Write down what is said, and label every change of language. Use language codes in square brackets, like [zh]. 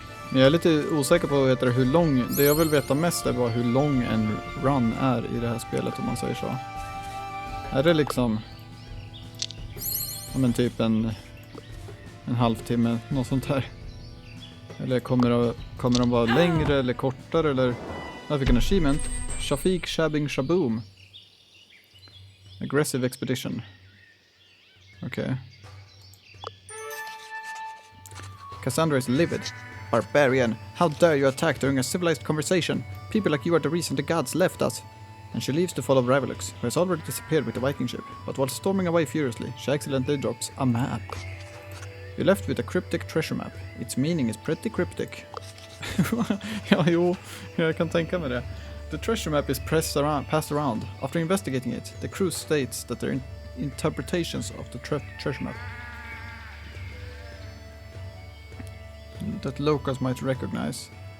[sv] Men jag är lite osäker på hur lång... Det jag vill veta mest är bara hur lång en run är i det här spelet, om man säger så. Är det liksom... men typ en halvtimme, något sånt här. Eller kommer de vara längre eller kortare, eller... Jag fick en achievement. [en] Shafiq Shabbing Shaboom. Aggressive Expedition. Okej. Cassandra is livid. Barbarian, how dare you attack during a civilized conversation? People like you are the reason the gods left us. And she leaves to follow Rivalux, who has already disappeared with the Viking ship. But while storming away furiously, she accidentally drops a map. You left with a cryptic treasure map. Its meaning is pretty cryptic. [sv] Ja, jo, jag kan tänka mig det. [en] The treasure map is passed around. After investigating it, the crew states that their interpretations of the treasure map that locals might recognize.